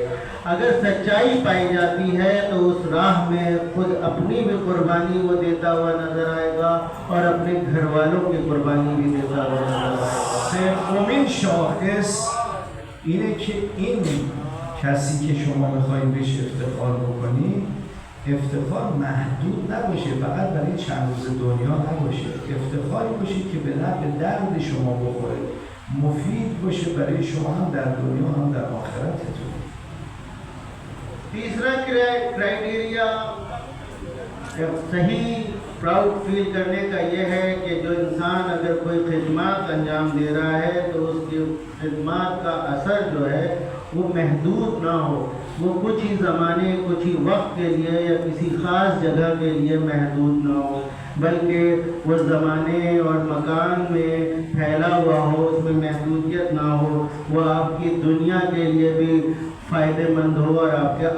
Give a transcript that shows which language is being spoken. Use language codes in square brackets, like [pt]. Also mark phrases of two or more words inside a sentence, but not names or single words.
[ur] اگر سچائی پائی جاتی ہے تو اس راہ میں خود اپنی بھی قربانی وہ دیتا ہوا نظر آئے گا اور اپنے گھر والوں کی قربانی بھی دیتا ہوا نظر آئے گا. [fa] سومین شاخص اینه که این کسی که شما میخواید بهش افتخار بکنید افتخار محدود نباشه، فقط برای چند روز دنیا نباشه، افتخاری باشه که به نفع درد شما بخوره، مفید باشه برای شما هم در دنیا هم در آخرتتون. [ur] تیسرا کرائٹیریا صحیح [en] proud feel [ur] کرنے کا یہ ہے کہ جو انسان اگر کوئی خدمات انجام دے رہا ہے تو اس کی خدمات کا اثر جو ہے وہ محدود نہ ہو، وہ کچھ ہی زمانے، کچھ ہی وقت کے لیے یا کسی خاص جگہ کے لیے محدود نہ ہو، بلکہ وہ زمانے اور مکان میں پھیلا ہوا ہو، اس میں محدودیت نہ ہو، وہ آپ کی دنیا کے لیے بھی فائدہ مند ہو اور آپ کے